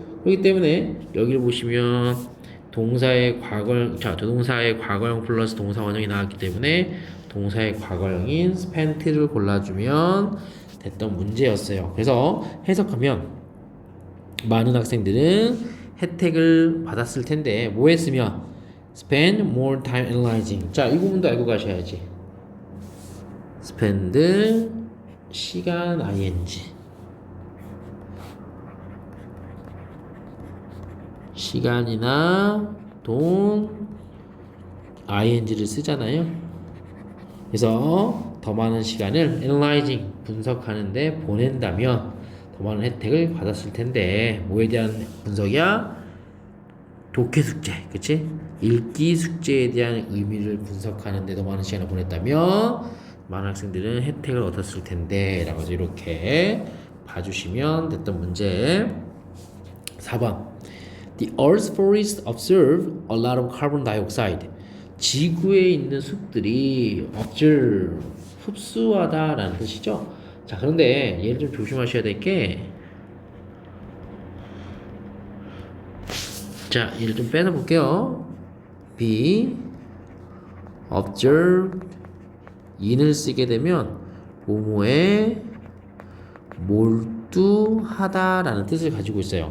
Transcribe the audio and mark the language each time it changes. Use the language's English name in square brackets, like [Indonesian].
[Korean] 그렇기 때문에 여기를 보시면 동사의 과거형, 자, 조동사의 과거형 플러스 동사 원형이 나왔기 때문에 동사의 과거형인 spent를 골라주면 됐던 문제였어요. 그래서 해석하면 많은 학생들은 혜택을 받았을 텐데 뭐 했으면 [English] spend more time analyzing. [Korean] 자, 이 부분도 알고 가셔야지. spend 시간 ing 시간이나 돈, ing를 쓰잖아요. 그래서 더 많은 시간을 analyzing, 분석하는데 보낸다면 더 많은 혜택을 받았을 텐데 뭐에 대한 분석이야? 독해 숙제, 그치? 읽기 숙제에 대한 의미를 분석하는데 더 많은 시간을 보냈다면 많은 학생들은 혜택을 얻었을 텐데 라고 해서 이렇게 봐주시면 됐던 문제. 4번 [English] The Earth's forests observe a lot of carbon dioxide. [Korean] 지구에 있는 숲들이 observe, 흡수하다라는 뜻이죠. 자, 그런데 얘를 좀 조심하셔야 될 게, 자, 얘를 좀 빼서 볼게요. be observed in을 쓰게 되면 뭐뭐에 몰두하다라는 뜻을 가지고 있어요.